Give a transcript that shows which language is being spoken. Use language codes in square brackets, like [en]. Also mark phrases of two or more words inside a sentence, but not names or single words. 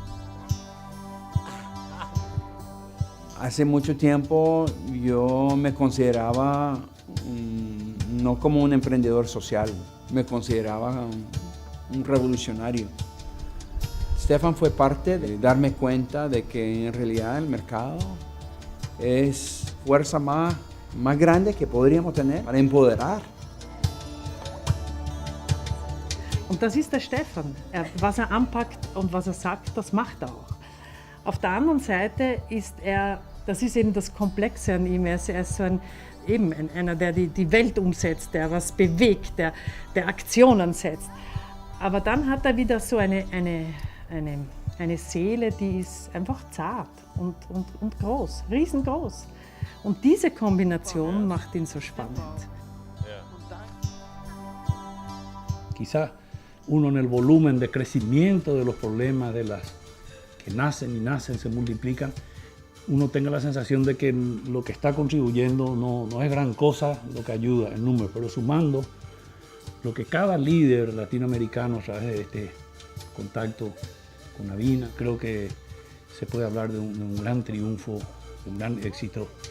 [es] Hace mucho tiempo yo me consideraba no como un emprendedor social, me consideraba un revolucionario. Stefan fue parte de darme cuenta de que en realidad el mercado es fuerza más grande que podríamos tener para empoderar. [de] Und das ist der Stefan. Was anpackt und was sagt, das macht auch. Auf der anderen Seite ist das ist eben das Komplexe an ihm. Er ist so einer, der die Welt umsetzt, der was bewegt, der Aktionen setzt. Aber dann hat er wieder so eine Seele, die ist einfach zart und groß, riesengroß. Und diese Kombination macht ihn so spannend. [es] Quizá uno en el volumen de crecimiento de los problemas de las que nacen y nacen, se multiplican, uno tenga la sensación de que lo que está contribuyendo no es gran cosa lo que ayuda en número, pero sumando lo que cada líder latinoamericano a través de este contacto con Avina, creo que se puede hablar de un gran triunfo, de un gran éxito.